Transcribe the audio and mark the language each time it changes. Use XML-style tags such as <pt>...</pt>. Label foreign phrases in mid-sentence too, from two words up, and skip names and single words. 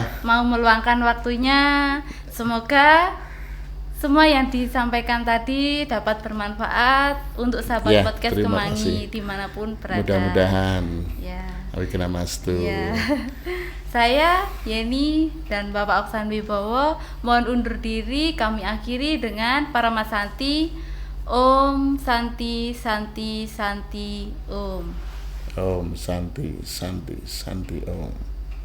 <id>Sudah mau meluangkan waktunya. Semoga semua yang disampaikan tadi dapat bermanfaat untuk sahabat Ya, podcast terima Kemangi kasih. dimanapun berada. Mudah-mudahan. Ya. Awiknamastu. Ya. Saya Yeni dan Bapak Oksan Wibowo mohon undur diri, kami akhiri dengan Paramasanti.</id> <sa>Om Santi Santi Santi Om. Om Santi Santi Santi Om.</sa>